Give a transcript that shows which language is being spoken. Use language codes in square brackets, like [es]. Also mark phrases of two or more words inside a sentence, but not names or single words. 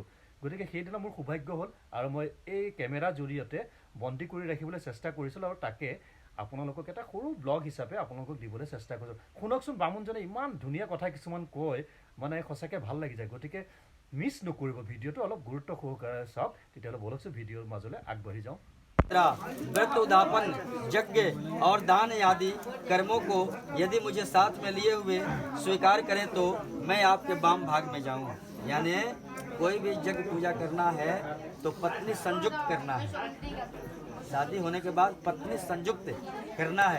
[as] গতিকে সেইদিনা মোৰ সৌভাগ্য হ'ল আৰু মই এই কেমেৰাৰ জৰিয়তে বন্দী কৰি ৰাখিবলৈ চেষ্টা কৰিছিলোঁ, আৰু তাকে আপোনালোকক এটা সৰু ব্লগ হিচাপে আপোনালোকক দিবলৈ চেষ্টা কৰিছোঁ। শুনকচোন, বামুণজনে ইমান ধুনীয়া কথা কিছুমান কয়, মানে সঁচাকৈ ভাল লাগি যায়। গতিকে মিছ নকৰিব, ভিডিঅ'টো অলপ গুৰুত্ব সহকাৰে চাওক। তেতিয়াহ'লে বলকচোন ভিডিঅ'ৰ মাজলৈ আগবাঢ়ি যাওঁ। [hi] व्रत उद्यापन यज्ञ और दान आदि कर्मों को यदि मुझे साथ में लिए हुए स्वीकार करें तो मैं आपके वाम भाग में जाऊं। यानी कोई भी यज्ञ पूजा करना है तो पत्नी संयुक्त करना है, शादी होने के बाद पत्नी संयुक्त करना है।